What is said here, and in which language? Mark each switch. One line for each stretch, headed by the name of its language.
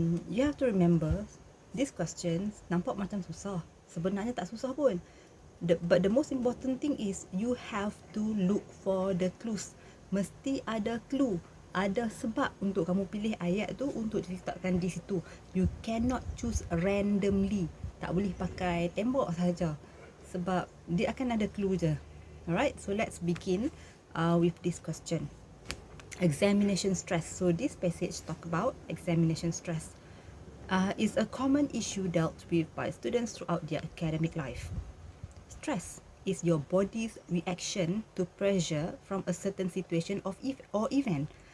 English: You have to remember, these questions
Malay: nampak macam susah. Sebenarnya tak susah pun.
English: But the most important thing is you have to look for the clues.
Malay: Mesti ada clue. Ada sebab untuk kamu pilih ayat tu untuk diletakkan di situ.
English: You cannot choose randomly.
Malay: Tak boleh pakai tembok saja. Sebab dia akan ada clue je.
English: Alright, so let's begin with this question. Examination stress. So this passage talk about examination stress. Is a common issue dealt with by students throughout their academic life. Stress is your body's reaction to pressure from a certain situation or event.